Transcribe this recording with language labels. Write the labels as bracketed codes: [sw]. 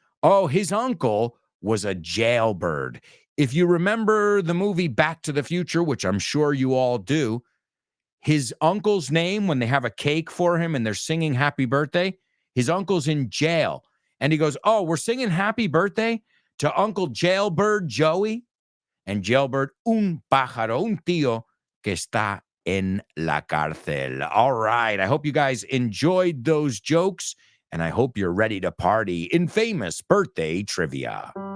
[en] Oh, his uncle was a jailbird. If you remember the movie Back to the Future, which I'm sure you all do, his uncle's name, when they have a cake for him and they're singing happy birthday, his uncle's in jail. And he goes, oh, we're singing happy birthday to Uncle Jailbird Joey. [es] And Jailbird, un pájaro, un tío que está en la cárcel. [en] All right. I hope you guys enjoyed those jokes, and I hope you're ready to party in famous birthday trivia.